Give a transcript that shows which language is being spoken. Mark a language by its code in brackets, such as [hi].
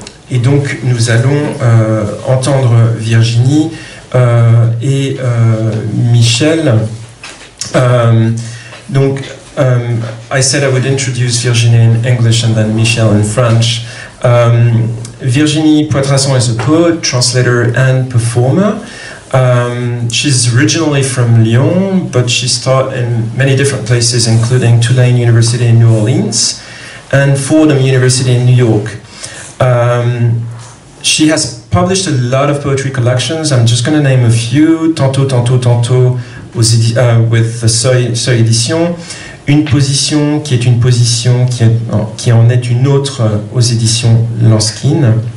[fr] Et donc nous allons entendre Virginie et Michel. [en] Donc, I said I would introduce Virginie in English and then Michel in French. Virginie Poitrasson is a poet, translator, and performer. She's originally from Lyon, but she's taught in many different places, including Tulane University in New Orleans and Fordham University in New York. She has published a lot of poetry collections. I'm just going to name a few. Tantôt, tantôt, tantôt, with the Seuil Éditions. [fr] Une position qui est une position qui en est une autre aux éditions Lanskin.